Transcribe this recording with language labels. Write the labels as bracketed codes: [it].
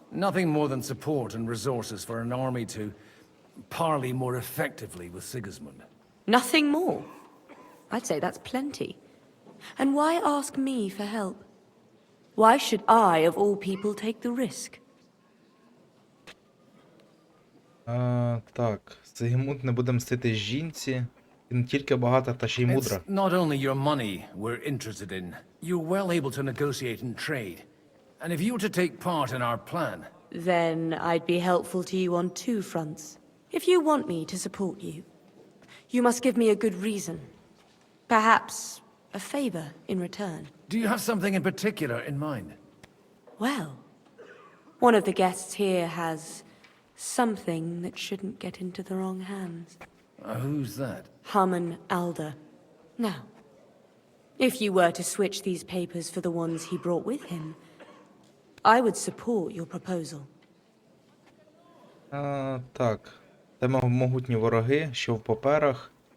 [en] Nothing more than support and resources for an army to parley more effectively with Sigismund. Nothing more? I'd say that's plenty. And why ask me for help? Why should I, of all people, take the risk? [uk] Так, Сигізмунд не буде мстити жінці. І не тільки багата, та ще й мудра. [en] It's not only your money we're interested in. You're well able to negotiate and trade. And if you were to take part in our plan... Then I'd be helpful to you on two fronts. If you want me to support you, you must give me a good reason. Perhaps a favor in return. Do you have something in particular in mind? Well, one of the guests here has something that shouldn't get into the wrong hands. Who's that? Harmon Alder. Now, if you were to switch these papers for the ones he brought with him, I would support your proposal. [uk] Так. Тема могутні вороги, що в паперах.